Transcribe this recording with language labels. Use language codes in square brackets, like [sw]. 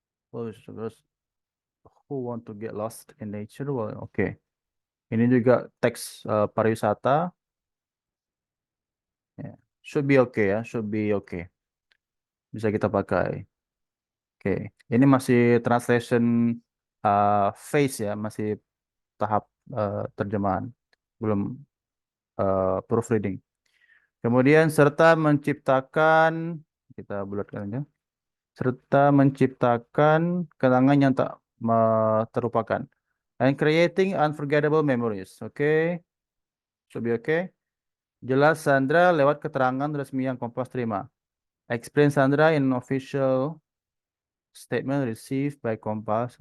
[id] Terus [en] who want to get lost in nature? Well, oke. [id] Ini juga teks pariwisata. [en] Should be okay ya, should be okay. [id] Bisa kita pakai. Oke, ini masih [en] translation phase [id] ya, masih tahap terjemahan, belum proofreading. Kemudian serta menciptakan, kita bulatkan aja, serta menciptakan kenangan yang tak terlupakan. [en] And creating unforgettable memories. Oke, should be okay. [id] Jelas Sandra lewat keterangan resmi yang Kompas terima. [en] Explain Sandra in official statement received by Kompas.